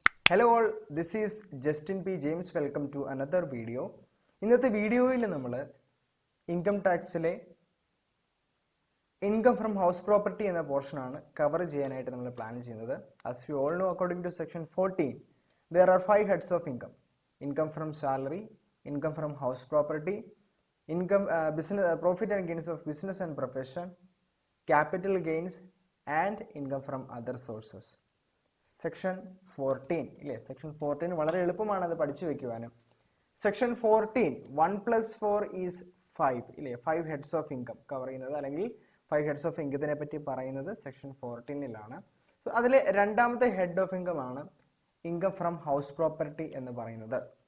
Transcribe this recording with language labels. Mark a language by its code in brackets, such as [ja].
[en] Hello all, this is Justin P. James. Welcome to another video. [ml] ഇന്നത്തെ വീഡിയോയിൽ നമ്മൾ income ടാക്സിലെ income from house property എന്ന പോർഷനാണ് cover ചെയ്യാനായിട്ട് നമ്മൾ പ്ലാൻ ചെയ്യുന്നത്. [en] As you all know, according to section 14, there are 5 heads of income. Income from salary, income from house property, income profit and gains of business and profession, capital gains and income from other sources. [ml] Section 14 ഇല്ലേ, section 14 വളരെ എളുപ്പമാണ് അത് പഠിച്ചു വെക്കുവാനും. Section 14 [en] 1 + 4 is 5 [ml] ഇല്ലേ, 5 heads of income cover ചെയ്യുന്നത് അല്ലെങ്കിൽ 5 heads of ഇൻകത്തിനെ പറ്റി പറയുന്നത് സെക്ഷൻ 14ലാണ്. അതിലെ രണ്ടാമത്തെ ഹെഡ് ഓഫ് ഇൻകം ആണ് ഇൻകം ഫ്രം ഹൗസ് പ്രോപ്പർട്ടി എന്ന് പറയുന്നത്.